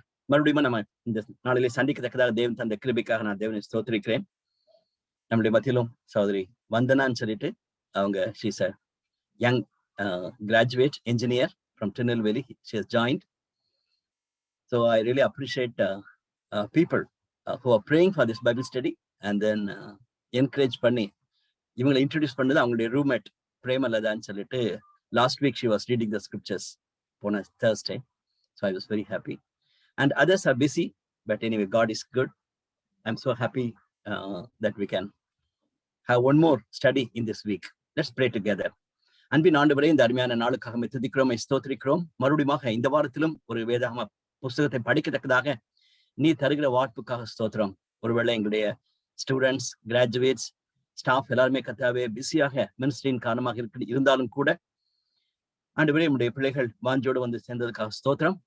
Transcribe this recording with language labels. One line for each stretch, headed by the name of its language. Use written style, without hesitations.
Tamil: மறுபடியும் நம்ம இந்த நாளிலே சந்திக்கத்தக்கதாக தேவன் தந்த கிருபைக்காக நான் தேவனை ஸ்தோத்திரிக்கிறேன். நம்முடைய மத்தியிலும் சகோதரி வந்தனான்னு சொல்லிட்டு அவங்க
English: She's a young graduate engineer from Tirunelveli. She has joined. So I really appreciate people who are praying for this Bible study and then encourage
Tamil: பண்ணி இவங்களை இன்ட்ரடியூஸ் பண்ணது அவங்களுடைய ரூம்மேட் பிரேமலதான்னு சொல்லிட்டு.
English: Last week she was reading the scriptures on a Thursday, so I was very happy. And others are busy, but anyway, God is good. I'm so happy that we can have one more study in this week. Let's pray together.
Tamil: அன்பின் ஆண்டவரே, இந்த அருமையான நாளுக்காக துதிக்கிறோம், ஸ்தோத்திரிக்கிறோம். மறுபடியும் இந்த வாரத்திலும் ஒரு வேதாகம புஸ்தகத்தை படிக்கத்தக்கதாக நீ தருகிற வாய்ப்புக்காக ஸ்தோத்திரம். ஒருவேளை எங்களுடைய ஸ்டூடெண்ட்ஸ், கிராஜுவேட்ஸ், ஸ்டாஃப் எல்லாருமே கர்த்தாவே பிஸியாக மினிஸ்ட்ரியின் காரணமாக இருந்தாலும் கூட ஆண்டவரே, உம்முடைய பிள்ளைகள் வாஞ்சோடு வந்து சேர்ந்ததுக்காக ஸ்தோத்திரம்.